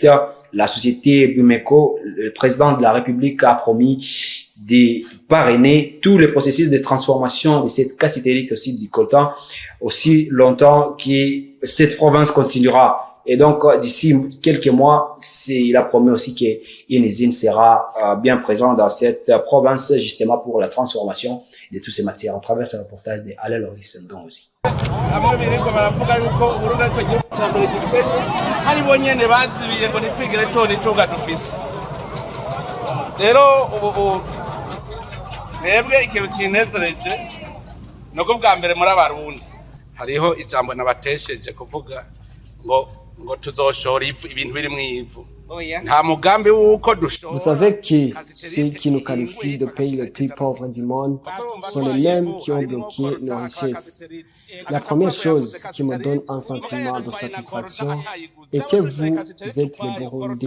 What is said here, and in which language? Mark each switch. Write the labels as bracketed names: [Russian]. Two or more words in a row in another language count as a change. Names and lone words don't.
[French] La société Bumeco, le président de la République a promis de parrainer tous les processus de transformation de cette cassiterite aussi du coltan aussi longtemps que cette province continuera. Et donc, d'ici quelques mois, il a promis aussi qu'une usine sera bien présente dans cette province justement pour la transformation de toutes ces matières. On travers ce reportage de Alain Loris Ndongozi. [Rundi] haribo nyene bazibiye ngo nitwigire tonga dufise rero ubu mwebwe ikintu kinezereje nuko bwa mbere muri abarundi hariho ijambo nabatesheje kuvuga ngo tuzoshora ibintu biri mu ivu. [French] Vous savez que ceux qui nous qualifient de pays les plus pauvres du monde sont les mêmes qui ont bloqué nos richesses. La première chose qui me donne un sentiment de satisfaction est que vous êtes les Burundais.